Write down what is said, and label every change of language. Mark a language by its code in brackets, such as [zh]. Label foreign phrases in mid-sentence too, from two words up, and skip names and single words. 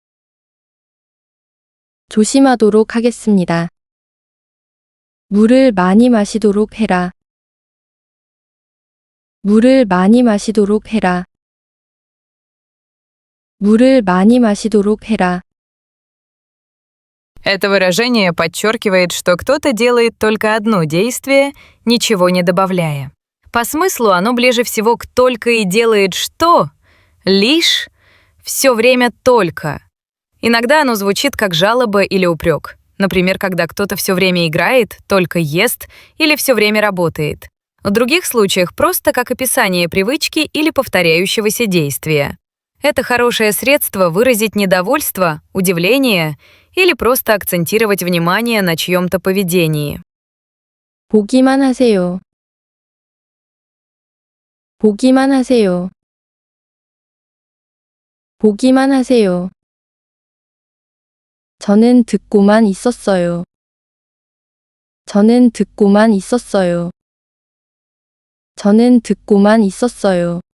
[ko] 조심하도록 하겠습니다. 물을 많이 마시도록 해라. 물을 많이 마시도록 해라. 물을 많이 마시도록 해라. [ru] Это выражение подчеркивает, что кто-то делает только одно действие, ничего не добавляя. По смыслу оно ближе всего к «только» и делает что? Лишь, все время только. Иногда оно звучит как жалоба или упрек. Например, когда кто-то все время играет, только ест или все время работает. В других случаях просто как описание привычки или повторяющегося действия. Это хорошее средство выразить недовольство, удивление или просто акцентировать внимание на чьем-то поведении. [ko] 보기만 하세요. 보기만 하세요. 보기만 하세요. 저는 듣고만 있었어요. 저는 듣고만 있었어요. 저는 듣고만 있었어요.